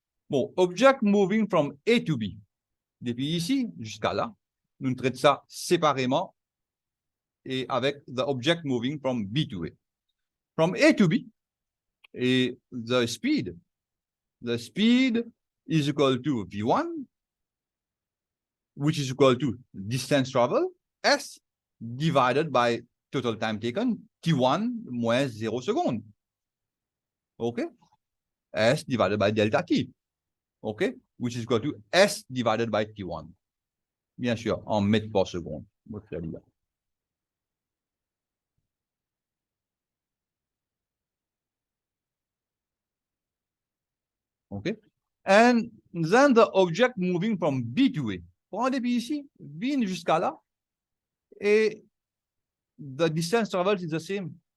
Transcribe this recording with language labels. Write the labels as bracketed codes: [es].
[en] Bon, object moving from A to B. [fr] Depuis ici jusqu'à là, nous traitons ça séparément et avec [en] the object moving from B to A. From A to B, et the speed is equal to V1, which is equal to distance travel, S, divided by total time taken, T1 [fr] moins 0 secondes. [en] OK? S divided by delta T. OK? Which is equal to S divided by T1. [fr] Bien sûr, en mètres par seconde. [en] OK? And then the object moving from B to A. [fr] Prends depuis ici, B jusqu'à là, et [en] the distance traveled is the same.